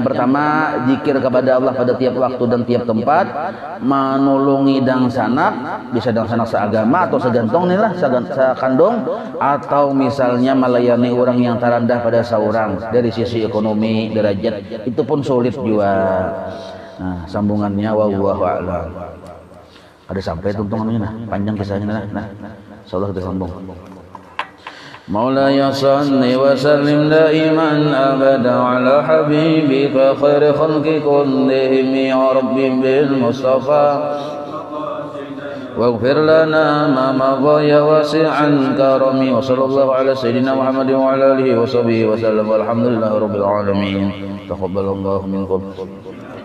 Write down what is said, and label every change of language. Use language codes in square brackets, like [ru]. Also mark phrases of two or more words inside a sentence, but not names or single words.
[id] Pertama, zikir kepada Allah pada tiap waktu dan tiap tempat, menolongi dang sanak, bisa dang sanak seagama atau segantong nih lah, sekandung, atau misalnya melayani orang yang terendah pada seorang dari sisi ekonomi, derajat, itu pun sulit juga. Nah sambungannya [ar] والله أعلم. [bjn] Ada sampai tuntungannya nah, panjang kisahnya nah. [id] Insyaallah kita sambung. [ar] مولاي صل وسلم دائما أبدا على حبيبك خير الخلق كلهم يا رب بالمصطفى واغفر لنا ما مضى يا واسع الكرم وصلى الله على سيدنا محمد وعلى آله وصحبه وسلم والحمد لله رب العالمين تقبل الله منكم.